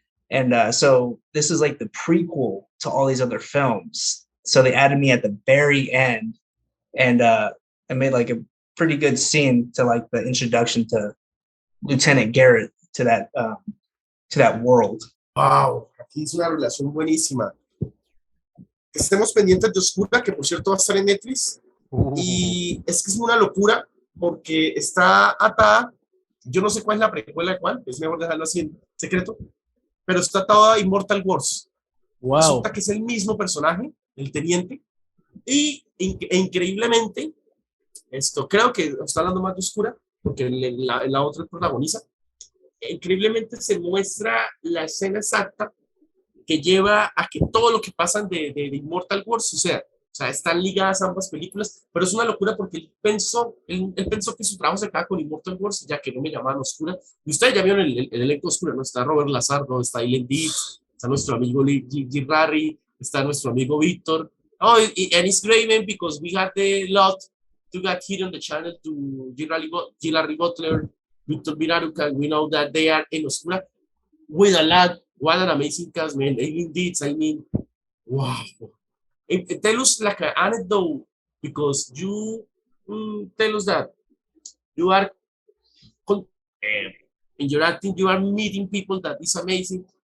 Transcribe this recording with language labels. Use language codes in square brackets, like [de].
[en] And so this is like the prequel to all these other films. So they added me at the very end, and I made like a pretty good scene to like the introduction to Lieutenant Garrett to that world. [es] Wow, aquí es una relación buenísima. Estemos pendientes de Oscura, que por cierto va a estar en Netflix. Y es que es una locura porque está atada. Yo no sé cuál es la precuela de cuál, es mejor dejarlo así en secreto, pero está atada a Immortal Wars. Wow. Resulta que es el mismo personaje, el teniente, y increíblemente creo que está hablando más de Oscura, porque la otra protagoniza. Increíblemente se muestra la escena exacta que lleva a que todo lo que pasan de Immortal Wars, o sea, están ligadas ambas películas, pero es una locura porque él pensó que su trabajo se acaba con Immortal Wars, ya que no me llamaban Oscura. Y ustedes ya vieron el elenco Oscura, ¿no? Está Robert Lazar, está Eileen Deeds, está nuestro amigo G. Rary, está nuestro amigo Víctor. [en] Oh, and it's great, man, because we had the lot to get here on the channel to G. Larry Butler, Victor Viraruca. We know that they are in Oscura with a lot. What an amazing cast, man. Eileen Deeds, I mean, wow. Tell us like an anecdote, because you tell us that you are in your acting, you are meeting people that is amazing.